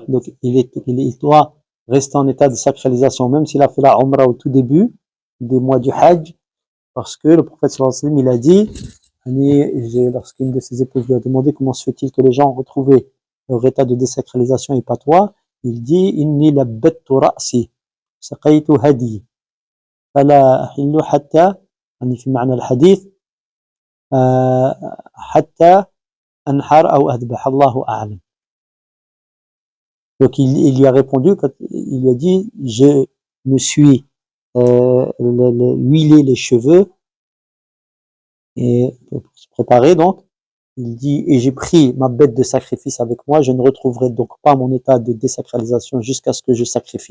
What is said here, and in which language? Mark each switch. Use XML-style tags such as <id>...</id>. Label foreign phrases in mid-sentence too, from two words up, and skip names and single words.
<fr>Donc il doit rester en état de sacralisation, même s'il a fait la umrah au tout début des mois du hajj, parce que le prophète</fr> <ar>صلى الله عليه وسلم,</ar> <fr>il a dit, lorsqu'une de ses épouses lui a demandé comment se fait-il que les gens ont retrouvé leur état de désacralisation et pas toi, il dit,</fr> <ar>إني لبدت رأسي، سقت هديي، فلا أحل حتى, في معنى الحديث, حتى أنحر أو أذبح الله أعلم.</ar> <fr>Donc il lui a répondu, il lui a dit, je me suis huilé les cheveux et pour se préparer donc, il dit, et j'ai pris ma bête de sacrifice avec moi, je ne retrouverai donc pas mon état de désacralisation jusqu'à ce que je sacrifie.</fr>